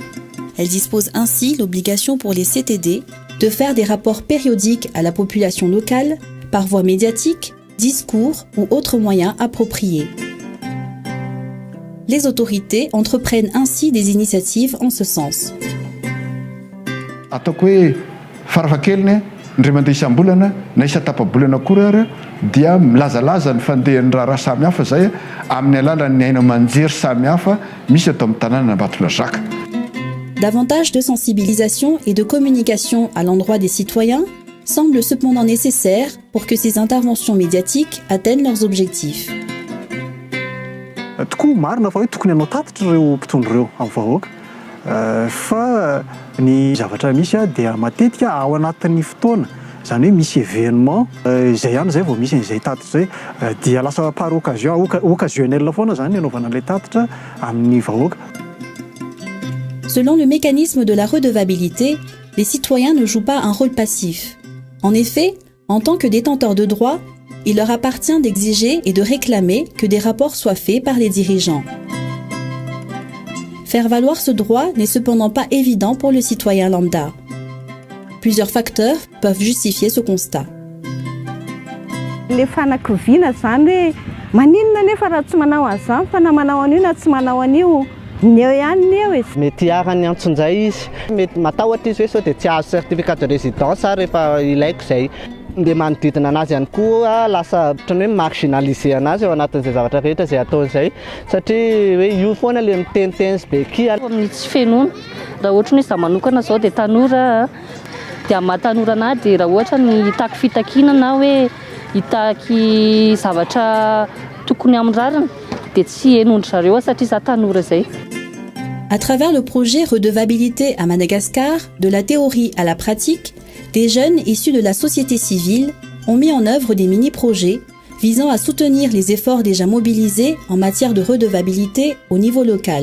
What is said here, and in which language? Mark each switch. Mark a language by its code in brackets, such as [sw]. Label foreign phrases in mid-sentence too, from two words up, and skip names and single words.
[fr] Elle dispose ainsi l'obligation pour les CTD de faire des rapports périodiques à la population locale par voie médiatique, discours ou autres moyens appropriés. Les autorités entreprennent ainsi des initiatives en ce sens. [mg] Ataoko hoe farafahakeliny indray mandeha isam-bolana na isa-tapa-bolana koa ary dia milazalaza ny fandehan'ny raha samihafa zay amin'ny alalan'ny aina aman-jery samihafa misy atao amin'ny tanàna Ambatondrazaka. [fr] Davantage de sensibilisation et de communication à l'endroit des citoyens semble cependant nécessaire pour que ces interventions médiatiques atteignent leurs objectifs. [mg] Tokoa marina fa hoe tokony hanao tatitra ireo mpitondra ireo amin'ny vahoaka fa ny zavatra misy dia matetika ao anatin'ny fotoana zany hoe misy événement izay ihany zay vao misy an'izay tatitra zay dia lasa [fr] par occasion occasionnel [mg] foana zany anaovana an'ilay tatitra amin'ny vahoaka. [fr] Selon le mécanisme de la redevabilité, les citoyens ne jouent pas un rôle passif. En effet, en tant que détenteurs de droits, il leur appartient d'exiger et de réclamer que des rapports soient faits par les dirigeants. Faire valoir ce droit n'est cependant pas évident pour le citoyen lambda. Plusieurs facteurs peuvent justifier ce constat. [mg] Le fanakoviana zany hoe maninona nefa raha tsy manao an'izany fa na manao an'io na tsy manao an'io neo ihany neo e. Mety arany antsin'izay izy mety matahotra izy hoe sao dia tsy azo [fr] certificat de résidence [mg] rehefa ilaiko izay dia manodidina anazy ihany koa lasa ohatrany hoe marginaliser anazy ao anatin'izay zavatra rehetra izay ataon'izay satria hoe io foana ilay miteniteny sy be kia amin'ny tsy fenoana raha ohatra ny izaho manokana izao dia tanora dia mahatanora anahy dia raha ohatra ny hitako fitakiana na hoe hitaky zavatra tokony amin'ny rariny dia tsy henondry zareo satria izaho tanora izay. [fr] À travers le projet Redevabilité à Madagascar, de la théorie à la pratique, des jeunes issus de la société civile ont mis en œuvre des mini-projets visant à soutenir les efforts déjà mobilisés en matière de redevabilité au niveau local.